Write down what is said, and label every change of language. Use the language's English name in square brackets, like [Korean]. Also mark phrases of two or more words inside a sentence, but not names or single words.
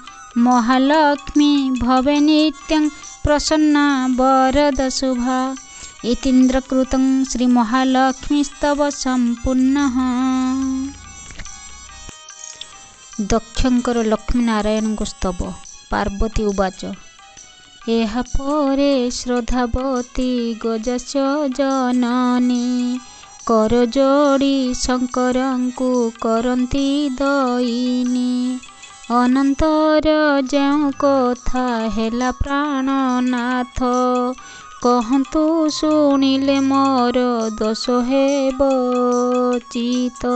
[Sanskrit] महालक्ष्मी भवे नित्यं प्रसन्ना वरद शुभा। इतीन्द्रकृतं श्री महालक्ष्मी स्तव संपूर्णः। दक्षंकर लक्ष्मी नारायण स्तव। पार्वती उवाच [Odia] ଏହା ପରେ ଶ୍ରଦ୍ଧାବତୀ ଗଜାସ୍ୟ ଜନନୀ କର ଯୋଡ଼ି ଶଙ୍କରଙ୍କୁ କରନ୍ତି ଦଇନି। ଅନନ୍ତର ଯେଉଁ କଥା ହେଲା ପ୍ରାଣନାଥ କହନ୍ତୁ ଶୁଣିଲେ ମୋର ଦୋଷ ହେବ ଚିତ।